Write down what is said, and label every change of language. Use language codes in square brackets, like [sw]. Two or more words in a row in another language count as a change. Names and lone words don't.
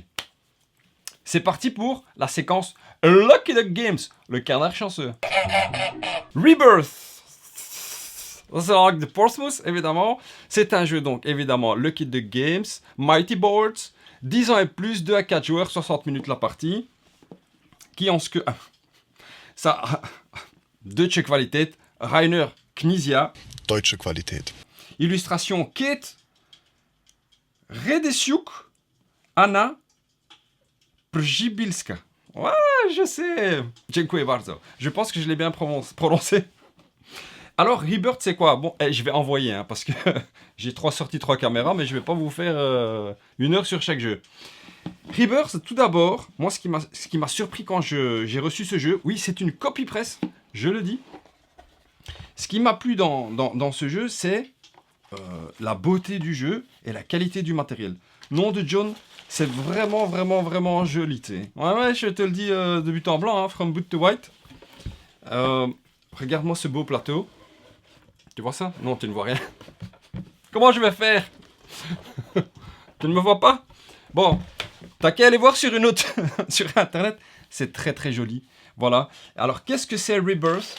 [fr] C'est parti pour la séquence Lucky Duck Games, le canard chanceux. Rebirth. C'est de Portsmouth, évidemment. C'est un jeu, donc, évidemment, Lucky Duck Games, Mighty Boards, 10 ans et plus, 2 à 4 joueurs, 60 minutes la partie. Qui en ce que... Ça... [de] Deutsche Qualität, Rainer Knizia. Deutsche Qualität. [fr] Illustration Kate Redesiuk, Anna Przibilska. Ouais, je sais. [pl] Dziękuję bardzo. [fr] Je pense que je l'ai bien prononcé. Alors, Rebirth, c'est quoi? Bon, je vais envoyer, hein, parce que j'ai 3 sorties, 3 caméras, mais je vais pas vous faire 1 heure sur chaque jeu. Rebirth, tout d'abord, moi, ce qui m'a surpris quand j'ai reçu ce jeu, oui, c'est une copie presse, je le dis. Ce qui m'a plu dans ce jeu, c'est la beauté du jeu et la qualité du matériel. Nom de John, c'est vraiment joli, tu sais. Ouais, je te le dis de but en blanc, hein, [en] from boot to white. [fr] Regarde-moi ce beau plateau. Tu vois ça? Non, tu ne vois rien. Comment je vais faire? Tu ne me vois pas? Bon, t'as qu'à aller voir sur une autre sur internet. C'est très joli. Voilà. Alors, qu'est-ce que c'est Rebirth?